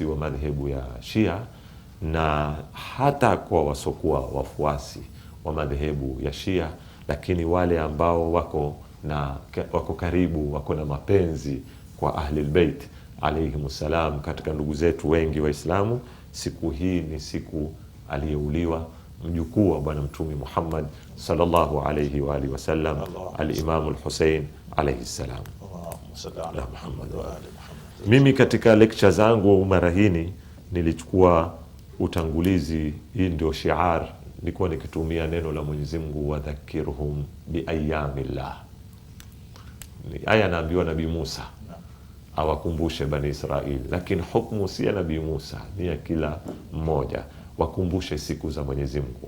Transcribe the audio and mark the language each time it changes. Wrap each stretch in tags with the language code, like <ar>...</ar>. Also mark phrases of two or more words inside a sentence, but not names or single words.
<sw>wa madhehebu ya Shia na hata kwa wasokuwa wafuasi wa madhehebu ya Shia, lakini wale ambao wako karibu, wako na mapenzi kwa Ahlul Bait alayhimussalam, katika ndugu zetu wengi Waislamu, siku hii ni siku aliyeuliwa mjukuu wa bwana Mtume Muhammad</sw> <ar>صلى الله عليه وآله وسلم,</ar> <sw>al-Imam al-Hussein</sw> <ar>عليه سلام. اللهم صل على محمد وآل محمد.</ar> <sw>Mimi katika lecture zangu mara hii nilichukua utangulizi, hii ndio shiar, nilikuwa nikitumia neno la Mwenyezi Mungu,</sw> <ar>وذكرهم بأيام الله.</ar> <sw>Aya naambiwa Nabii Musa awakumbushe Bani Israili, lakini hukumu si ya Nabii Musa, ni ya kila mmoja, wakumbushe siku za Mwenyezi Mungu.</sw>